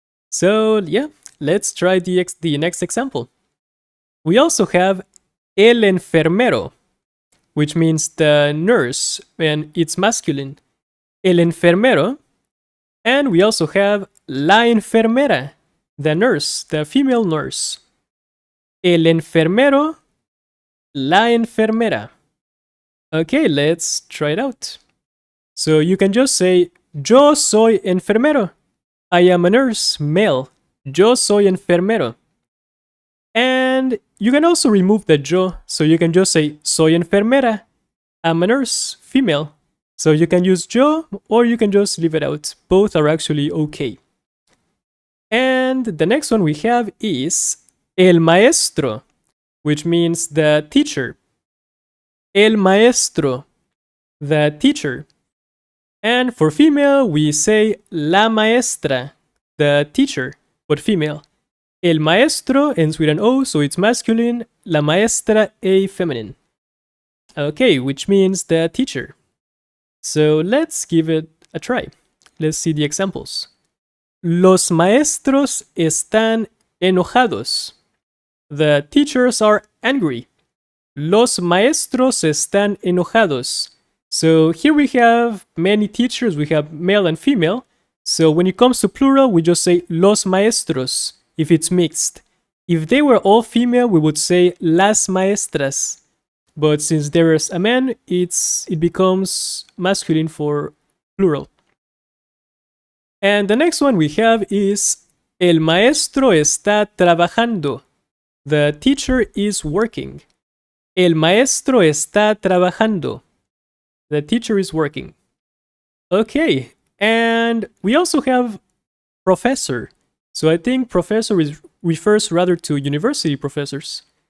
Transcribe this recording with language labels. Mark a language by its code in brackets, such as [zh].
[en] So yeah, let's try the next example. We also have el enfermero, which means the nurse, and it's masculine. El enfermero. And we also have la enfermera, the nurse, the female nurse. [es] El enfermero, la enfermera. [en] Okay, let's try it out. So you can just say, [es] yo soy enfermero. [en] I am a nurse, male. [es] Yo soy enfermero. [en] And you can also remove the yo, so you can just say, [es] soy enfermera. [en] I'm a nurse, female. So you can use yo, or you can just leave it out. Both are actually okay. And the next one we have is el maestro, which means the teacher. El maestro, the teacher. And for female, we say la maestra, the teacher, but female. El maestro ends with an O, so it's masculine. La maestra, a feminine. Okay, which means the teacher. So let's give it a try. Let's see the examples. [es] Los maestros están enojados. [en] The teachers are angry. [es] Los maestros están enojados. [en] So here we have many teachers. We have male and female. So when it comes to plural, we just say los maestros if it's mixed. If they were all female, we would say las maestras. But since there is a man, it becomes masculine for plural. And the next one we have is [es] el maestro está trabajando. [en] The teacher is working. [es] El maestro está trabajando. [en] The teacher is working. Okay, and we also have professor. So I think professor refers rather to university professors.